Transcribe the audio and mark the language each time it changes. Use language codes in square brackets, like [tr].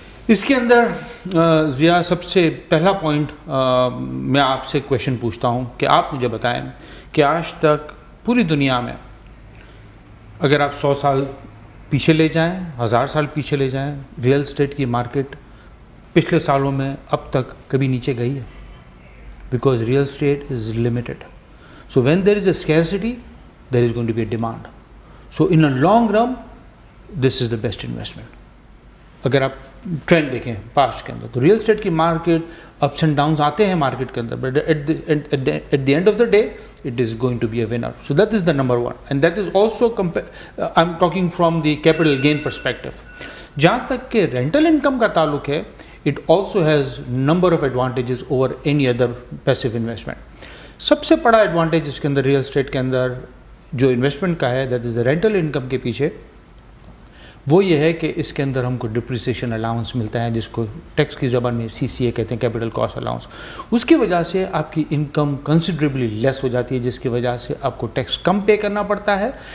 [hi] इसके अंदर ज़िया सबसे पहला पॉइंट मैं आपसे क्वेश्चन पूछता हूँ कि आप मुझे बताएं कि आज तक पूरी दुनिया में अगर आप 100 साल पीछे ले जाएं, 1000 साल पीछे ले जाएं, रियल एस्टेट की मार्केट पिछले सालों में अब तक कभी नीचे गई है? [en] Because real estate is limited. So when there is a scarcity, there is going to be a demand. So in a long run, this is the best investment. [hi] अगर आप ट्रेंड देखें पास्ट के अंदर तो रियल एस्टेट की market ups and downs आते हैं market के अंदर, [en] But at the end of the day it is going to be a winner. So that is the number one, and that is also I'm talking from the capital gain perspective. [hi] जहाँ तक के rental income का ताल्लुक है, [en] it also has number of advantages over any other passive investment. [hi] सबसे बड़ा advantage इसके अंदर रियल एस्टेट के अंदर जो इन्वेस्टमेंट का है that is the rental income के पीछे, वो ये है कि इसके अंदर हमको डिप्रिसिएशन अलाउंस मिलता है जिसको टैक्स की ज़बान में CCA कहते हैं, कैपिटल कॉस्ट अलाउंस. उसकी वजह से आपकी इनकम कंसिडरेबली लेस हो जाती है जिसकी वजह से आपको टैक्स कम पे करना पड़ता है.